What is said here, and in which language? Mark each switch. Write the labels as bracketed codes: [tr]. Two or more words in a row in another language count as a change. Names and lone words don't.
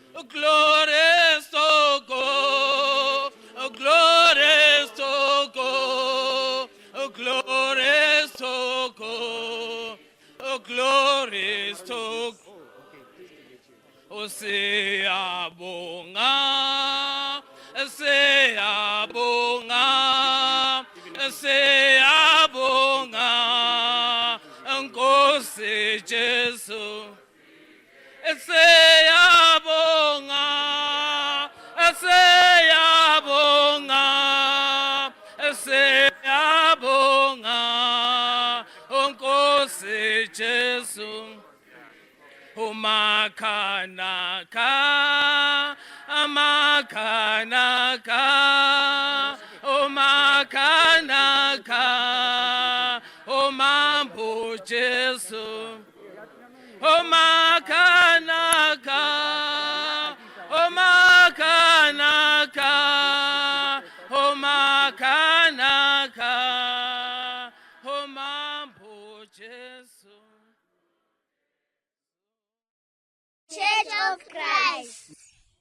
[en] Glories to God, glories to God, glories to God, glories to God. [zu] Siyabonga, siyabonga, siyabonga, Nkosi Jesu. Siyabonga, siyabonga, siyabonga, Nkosi Jesu. [sn] Makanaka, Makanaka, Makanaka, mambo Jesu. Makanaka, Makanaka, Makanaka, mambo Jesu. [en] Church of Christ.